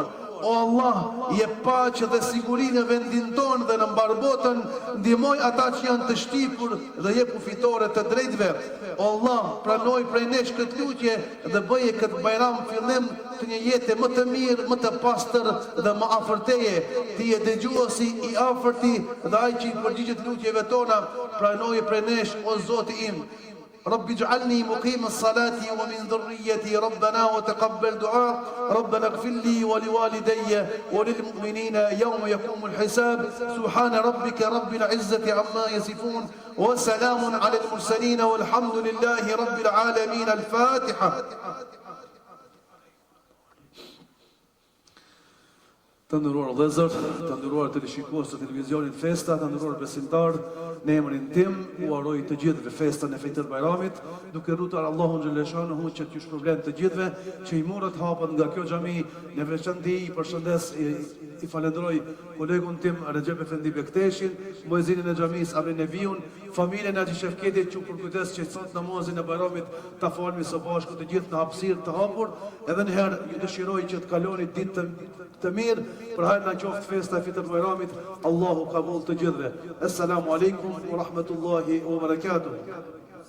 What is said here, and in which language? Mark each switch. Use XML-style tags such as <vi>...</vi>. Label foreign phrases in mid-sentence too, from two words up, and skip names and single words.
<sq>O Allah, je paqe dhe siguri në vendin tonë dhe në mbar botën, ndihmoj ata që janë të shtypur dhe jepu fitore të drejtëve. O Allah, pranoj prej nesh këtë lutje dhe bëje këtë bajram fillim të një jete më të mirë, më të pastër dhe më afër teje. Ti je dëgjuesi i afërti dhe ai që i përgjigjet lutjeve tona, pranoje prej nesh, o Zoti im.</sq> <ar>رب اجعلني مقيم الصلاة ومن ذريتي ربنا وتقبل دعاء ربنا اغفر لي ولوالدي وللمؤمنين يوم يقوم الحساب سبحان ربك رب العزة عما يصفون وسلام على المرسلين والحمد لله رب العالمين. الفاتحة.</ar> <sq>Të nderuar vëllezër, të nderuar teleshikues të televizionit Festa, të nderuar besimtar, në emrin tim u uroj të gjithëve festën e Fitr Bajramit, duke lutur Allahun xhaleshanuhu që t'ju shpërblen të gjithëve që i morët hapën nga kjo xhami. Në veçantë i përshëndes I falenderoj kolegun tim Recep Efendi Bekteshin, muezinin e xhamisë Abri Neviun, familjen e Haxhi Shefketit që për kujdes që sot namazin e Bajramit ta falmi së bashku të gjithë në hapësirë të hapur. Edhe në herë ju dëshiroj që të kaloni ditë të mirë, për hajër na qoftë festa e fitër Bajramit. Allahu kabul të gjithëve.</sq> <ar>السلام عليكم ورحمة الله وبركاته.</ar>